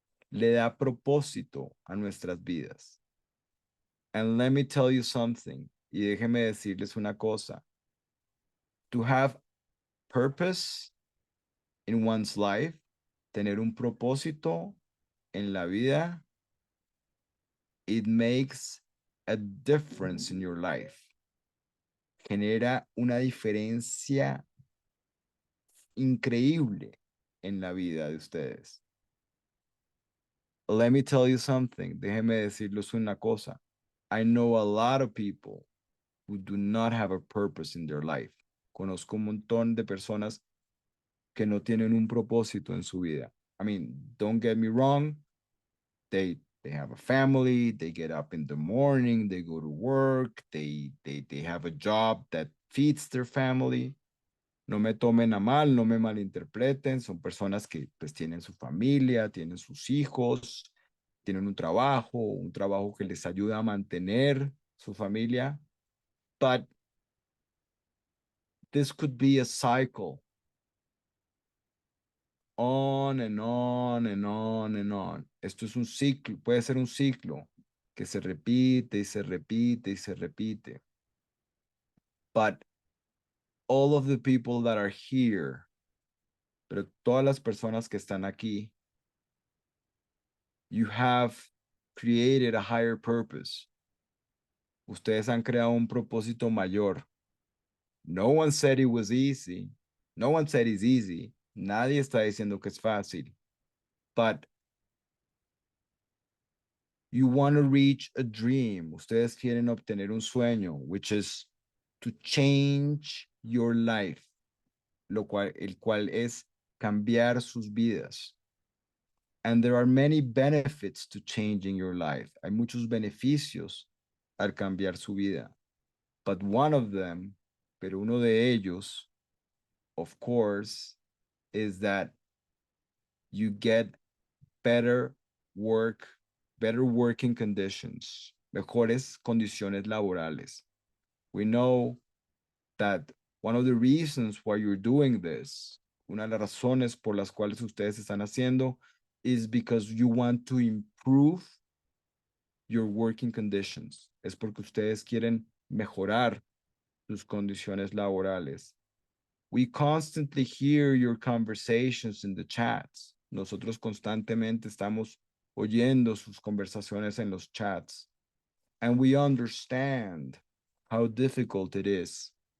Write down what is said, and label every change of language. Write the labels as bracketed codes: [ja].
[es] Le da propósito a nuestras vidas. [en] And let me tell you something, [es] y déjeme decirles una cosa. [en] To have purpose in one's life, [es] tener un propósito en la vida, [en] it makes a difference in your life. [es] Genera una diferencia increíble en la vida de ustedes. [en] Let me tell you something. [es] Déjeme decirles una cosa. [en] I know a lot of people who do not have a purpose in their life. [es] Conozco un montón de personas que no tienen un propósito en su vida. [en] I mean, don't get me wrong. They have a family, they get up in the morning, they go to work, they have a job that feeds their family. [es] No me tomen a mal, no me malinterpreten, son personas que pues tienen su familia, tienen sus hijos, tienen un trabajo que les ayuda a mantener su familia. [en] But this could be a cycle, on and on and on and on. [es] Esto es un ciclo, puede ser un ciclo que se repite y se repite y se repite. [en] But all of the people that are here, [es] pero todas las personas que están aquí, [en] you have created a higher purpose. [es] Ustedes han creado un propósito mayor. [en] No one said it was easy. No one said it's easy. [es] Nadie está diciendo que es fácil. [en] But you want to reach a dream. [es] Ustedes quieren obtener un sueño, [en] which is to change your life, [es] el cual es cambiar sus vidas. [en] And there are many benefits to changing your life. [es] Hay muchos beneficios al cambiar su vida. [en] But one of them, [es] pero uno de ellos, [en] of course, is that you get better work, better working conditions, [es] mejores condiciones laborales. [en] We know that one of the reasons why you're doing this, [es] una de las razones por las cuales ustedes están haciendo, [en] is because you want to improve your working conditions. [es] Es porque ustedes quieren mejorar sus condiciones laborales. [en] We constantly hear your conversations in the chats. [es] Nosotros constantemente estamos oyendo sus conversaciones en los chats. [en] And we understand how difficult it is.